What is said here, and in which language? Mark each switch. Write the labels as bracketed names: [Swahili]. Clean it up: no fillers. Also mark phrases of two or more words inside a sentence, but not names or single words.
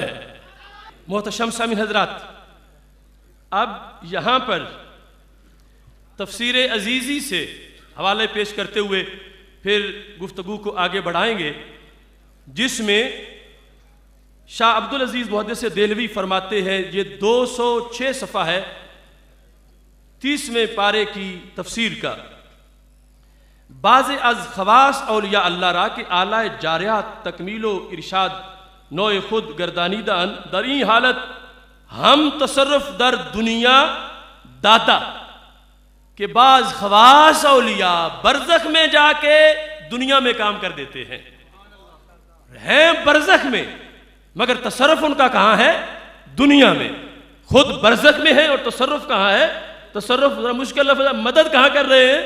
[Urdu] محتشم سامعین حضرات، اب یہاں پر تفسیر عزیزی سے حوالے پیش کرتے ہوئے پھر گفتگو کو آگے بڑھائیں گے، جس میں شاہ عبدالعزیز محدث دہلوی فرماتے ہیں، یہ 206 صفحہ ہے 30ویں پارے کی تفسیر کا. [Persian] بعض از خواص اولیاء اللہ را کہ اعلیٰ جاریات تکمیل و ارشاد نوع خود گردانیدہ ان در این حالت ہم تصرف در دنیا دادا، [Urdu] کہ بعض خواص اولیاء برزخ میں جا کے دنیا میں کام کر دیتے ہیں برزخ میں، مگر تصرف ان کا کہاں ہے؟ دنیا میں. خود برزخ میں ہے اور تصرف کہاں ہے؟ تصرف ذرا مشکل لفظ ہے، مدد کہاں کر رہے ہیں؟